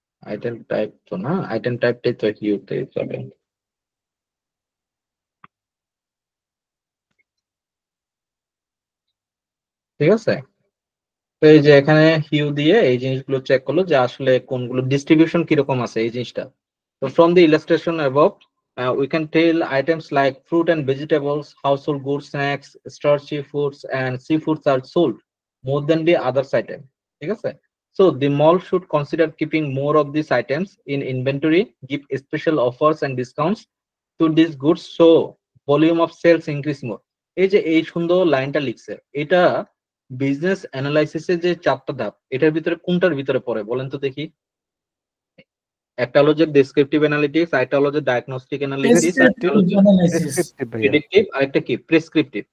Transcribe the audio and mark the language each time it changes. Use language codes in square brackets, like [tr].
[bn] Item type তো না, item টাইপটাই তো হিউতে যাবে। ঠিক আছে, তো এই যে এখানে হিউ দিয়ে এই জিনিসগুলো চেক করলো যে আসলে কোনগুলো ডিস্ট্রিবিউশন কিরকম আছে এই জিনিসটা। [en] So from the illustration above, we can tell items like fruit and vegetables, household goods, snacks, starchy foods, and seafoods are sold more than the others item. [bn] ঠিক আছে? [en] So the mall should consider keeping more of these items in inventory, give special offers and discounts to these goods so volume of sales increase more. [bn] এই যে এই সুন্দর লাইনটা লিখছে, এটা business অ্যানালাইসিসের যে চারটা ধাপ এটার ভিতরে কোনটার ভিতরে পড়ে বলেন তো দেখি? একটা হলো যে ডেসক্রিপটিভ অ্যানালিটিক্স, আরেকটা হলো যে ডায়াগনস্টিক অ্যানালিসিস, আরেকটা হলো যে প্রেসক্রিপটিভ ভাইয়া, প্রেডিক্টিভ, আরেকটা কি প্রেসক্রিপটিভ।